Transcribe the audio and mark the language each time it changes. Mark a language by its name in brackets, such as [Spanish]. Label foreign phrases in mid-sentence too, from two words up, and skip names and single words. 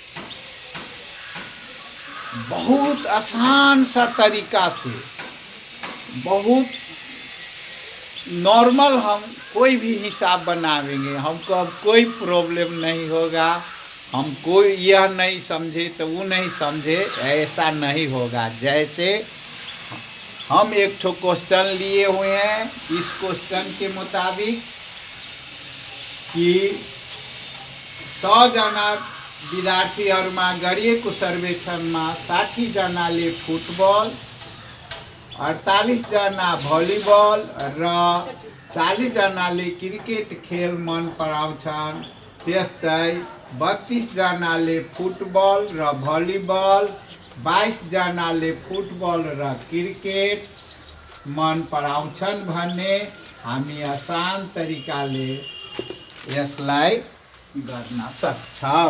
[Hindi] बहुत आसान सा तरीका से, बहुत नॉर्मल हम कोई भी हिसाब बनावेंगे, हमको अब कोई प्रॉब्लम नहीं होगा। हम कोई यह नहीं समझे तो वो नहीं समझे, ऐसा नहीं होगा। जैसे हम एक ठो क्वेश्चन लिए हुए हैं, इस क्वेश्चन के मुताबिक कि [Nepali] 100 जना विद्यार्थीहरूमा गरिएको सर्वेक्षणमा 60 जनाले फुटबल, 48 जना भलिबल र 40 जनाले क्रिकेट खेल मन पराउँछन्। त्यस्तै 32 जनाले फुटबल र भलिबल, 22 जनाले फुटबल र क्रिकेट मन पराउँछन् भने हामी आसान तरिकाले यसलाई गर्न सक्छौँ।